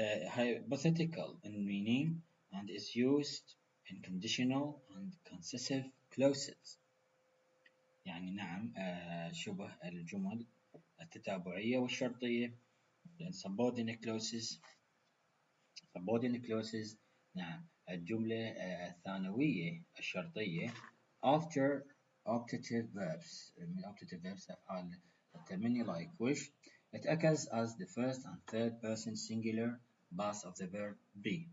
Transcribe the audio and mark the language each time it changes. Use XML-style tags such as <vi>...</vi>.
<en>hypothetical in meaning and is used in conditional and concessive clauses.</en> <ar>يعني نعم شبه الجمل التتابعية والشرطية.</ar> <en>subordinate clauses. subordinate clauses</en> <ar>نعم الجملة الثانوية الشرطية</ar> <en>after optative verbs.</en> <ar>من</ar> <en>optative verbs</en> <ar>أفعال التمني</ar> <en>like wish. It occurs as the first and third person singular past of the verb be.</en>